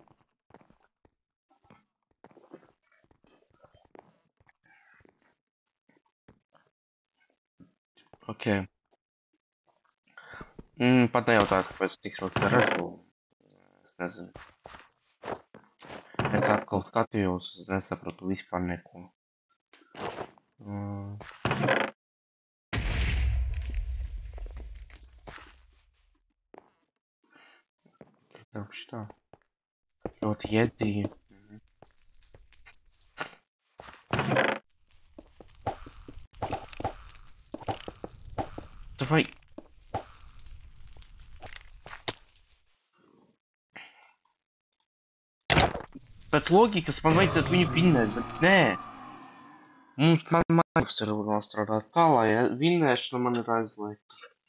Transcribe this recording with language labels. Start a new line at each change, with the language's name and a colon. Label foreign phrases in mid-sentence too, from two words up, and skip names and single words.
Latvian: Ok. Pat nejautāt, kāpēc tik slikti redzu. Es nezinu. Es atkal skatījos, es nesapratu vispār neko.
Russian: Как что? Вот еди. Давай.
Latvian: Pēc loģikas man vajadzētu viņu vinnēt, bet nē. Mums man Minecraft ir nostrādāts tā, lai vinnēšana man ir aizliegta.